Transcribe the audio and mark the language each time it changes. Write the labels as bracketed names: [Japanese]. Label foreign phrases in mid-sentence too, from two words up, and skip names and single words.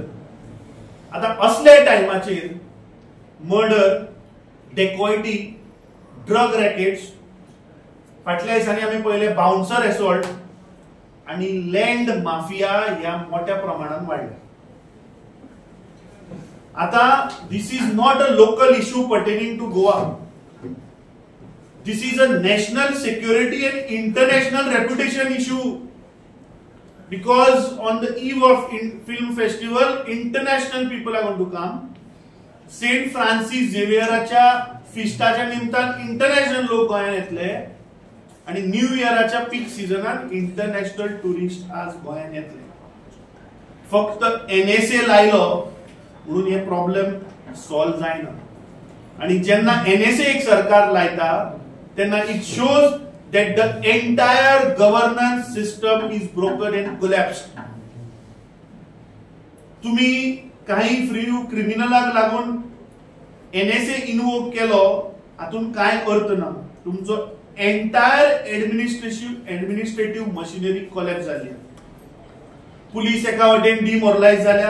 [Konkani] आता असले टायमाचेर मर्डर, डेकॉयटी, [English] drug rackets, [Konkani] फाटल्या दिसांनी आमी पळयले [English] bouncer assault [Konkani] आणि [English] land mafia [Konkani] ह्या मोठ्या प्रमाणात वाढल्या. [English] आता this is not a local issue pertaining to Goa. This is a national security and international reputation issue. Because on the eve of film festival, international people are going to come. [Konkani] Saint Francis Xavierच्या फिस्टाच्या निमतान इंटरनॅशनल लोक गोंयांत येतले आणि न्यू इयराच्या [English] peak season international tourist [Konkani] आज गोंयांत येतले. फक्त NSA लायलो म्हणून हे [English] problem solve [Konkani] जायना. आणि जेन्ना NSA एक सरकार लायता तेन्ना [English] it shows that the entire governance system is broken and collapsed. [Konkani] तुम्ही काही [English] free criminal [Konkani] लागून NSA इन्वोक केलो हातून काय अर्थ ना. तुमचो [English] entire administrative machinery collapse [Konkani] जाली. पुलीस एका वटेन डिमोरलायज जाल्या.